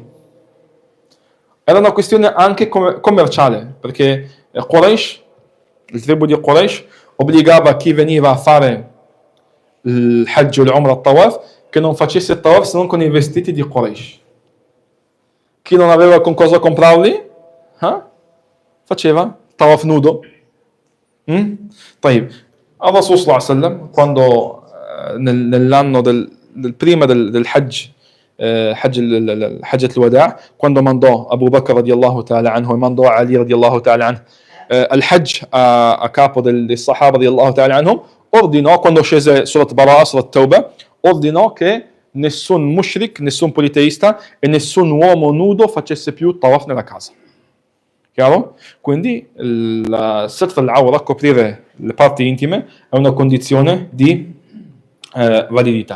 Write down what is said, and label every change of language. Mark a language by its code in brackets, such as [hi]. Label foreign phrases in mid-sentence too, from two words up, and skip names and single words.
[it] Era una questione anche commerciale, perché Quraysh, il tribù di Quraysh, obbligava chi veniva a fare il Hajj o l'Umrah al tawaf che non facesse il tawaf se non con i vestiti di Quraysh. Chi non aveva con cosa comprarli, faceva tawaf nudo. [ar] طيب. الرسول صلى الله عليه وسلم [it] quando nell'anno prima del Hajj, [ar] حجة الوداع', [it] quando mandò Abu Bakr [ar] رضي الله تعالى عنه [it] e mandò Ali [ar] رضي الله تعالى عنه [it] al Hajj a capo dei Sahaba [ar] رضي الله تعالى عنهم, [it] ordinò, quando scese Surat Bara'a, Surat Tawbah, ordinò che nessun mushrik, nessun politeista e nessun uomo nudo facesse più tawaf nella casa. Chiaro? Quindi la [ar] ستر العورة, [it] coprire le parti intime, è una condizione di validità.